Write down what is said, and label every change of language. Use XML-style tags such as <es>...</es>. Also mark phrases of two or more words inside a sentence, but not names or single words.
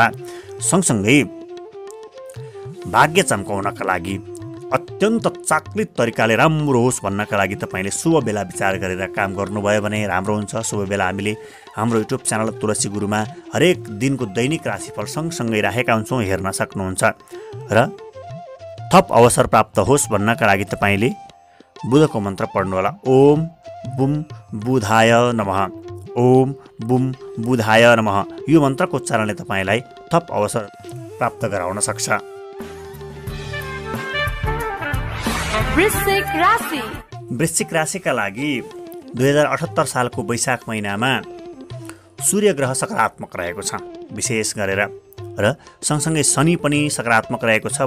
<ne>सँगसँगै भाग्य चम्काउनका लागि अत्यन्त चाक्लित तरिकाले राम्रो होस् भन्नका लागि तपाईँले शुभ बेला विचार गरेर काम गर्नुभयो भने राम्रो हुन्छ। शुभ बेला हामीले हाम्रो</ne> <en>YouTube channel</en> <ne>तुलसी गुरुमा हरेक दिनको दैनिक राशिफल सँगसँगै राखेका हुन्छौँ, हेर्न सक्नुहुन्छ। र थप अवसर प्राप्त होस् भन्नका लागि तपाईँले बुधको मन्त्र पढ्नुहोला।</ne> <sa>ओम बुम बुधाय नमः, ओम बुम बुधाय नमः।</sa> <ne>यो मन्त्रको उच्चारणले तपाईँलाई थप अवसर प्राप्त गराउन सक्छ। वृश्चिक राशिका लागि 2078 सालको वैशाख महिनामा सूर्य ग्रह सकारात्मक रहेको छ विशेष गरेर, र सँगसँगै शनि पनि सकारात्मक रहेको छ।</ne>